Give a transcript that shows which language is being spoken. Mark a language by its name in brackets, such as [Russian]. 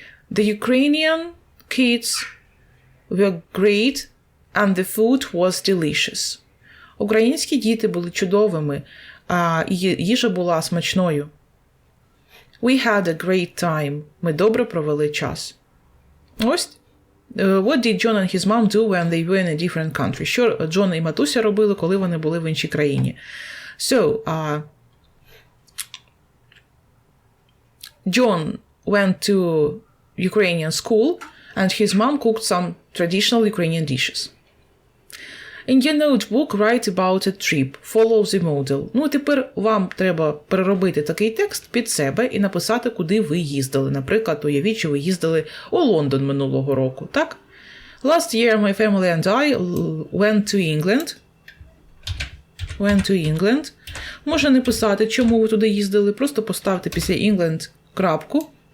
[English] The Ukrainian kids were great, and the food was delicious. [Ukrainian] Українські діти були чудовими, а їжа була смачною. [English] We had a great time. [Ukrainian] Ми добре провели час. Ось. [English] What did John and his mom do when they were in a different country? [Ukrainian] Що Джон і матуся робили, коли вони були в іншій країні? [English] So, John went to Ukrainian school, and his mom cooked some traditional Ukrainian dishes. In your notebook, write about a trip. Follow the model. [Ukrainian] Ну, тепер вам треба переробити такий текст під себе і написати, куди ви їздили. Наприклад, уявіть, що ви їздили у Лондон минулого року, так? [English] Last year, my family and I went to England. [Ukrainian] Можна не писати, чому ви туди їздили, просто поставте після England крапку.